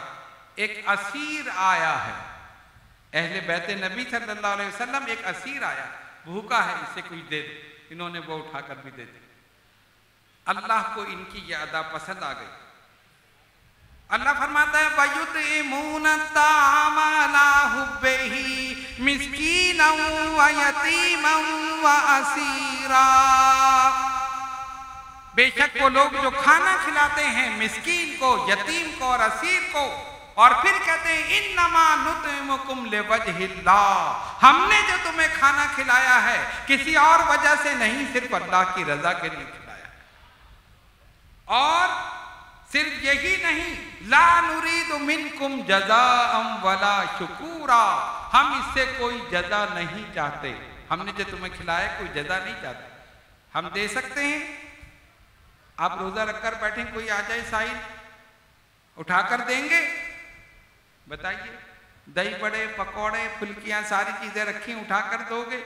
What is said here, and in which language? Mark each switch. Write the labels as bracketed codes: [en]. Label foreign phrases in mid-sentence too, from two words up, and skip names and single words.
[hi] एक असीर आया है, अहले बैत नबी [ar] صلى الله عليه وسلم, [hi] एक असीर आया, भूखा है, इसे कुछ दे दो। इन्होंने वो उठाकर भी दे दी। अल्लाह को इनकी ये अदा पसंद आ गई। अल्लाह फरमाता है, [ar] ويطعمون الطعام على حبه مسكينا ويتيما وأسيرا. [hi] बेशक वो लोग जो खाना खिलाते हैं मिस्कीन को, यतीम को और असीर को, और फिर कहते हैं [ar] إنما نطعمكم لوجه الله, [hi] हमने जो तुम्हें खाना खिलाया है किसी और वजह से नहीं, सिर्फ अल्लाह की रजा के लिए खिलाया। और सिर्फ यही नहीं, [ar] لا نريد منكم جزاء ولا شكورا, [hi] हम इससे कोई जजा नहीं चाहते, हमने जो तुम्हें खिलाया कोई जजा नहीं चाहते। हम दे सकते हैं, आप रोजा रखकर बैठे, कोई आ जाए साहिल, उठाकर देंगे? बताइए, दही बड़े, पकौड़े, फुल्कियां, सारी चीजें रखी, उठाकर दोगे?